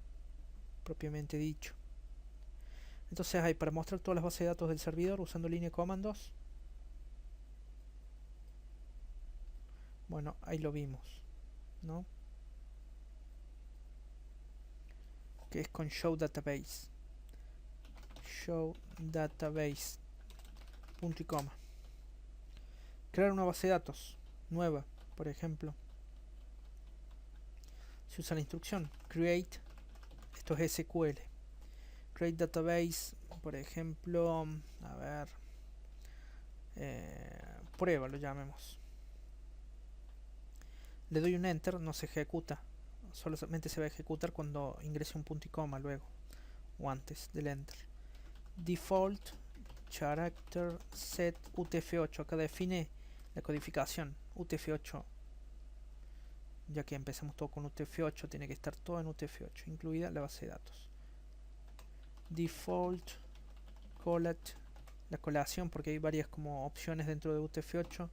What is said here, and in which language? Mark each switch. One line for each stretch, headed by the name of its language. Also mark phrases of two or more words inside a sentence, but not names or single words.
Spanish: Propiamente dicho. Entonces hay para mostrar todas las bases de datos del servidor usando línea de comandos. Bueno, ahí lo vimos, ¿no? Que es con
English: show database. Show database.
Spanish: Punto y coma. Crear una base de datos nueva, por ejemplo. Se usa la instrucción create. Esto es SQL.
English: Create database,
Spanish: por ejemplo, a ver, prueba lo llamemos. Le doy un enter, no se ejecuta, solamente se va a ejecutar cuando ingrese un punto y coma luego o antes del enter.
English: Default character set UTF-8,
Spanish: acá define la codificación UTF-8, ya que empezamos todo con UTF-8, tiene que estar todo en UTF-8, incluida la base de datos.
English: Default collect
Spanish: la colación, porque hay varias como opciones dentro de UTF-8.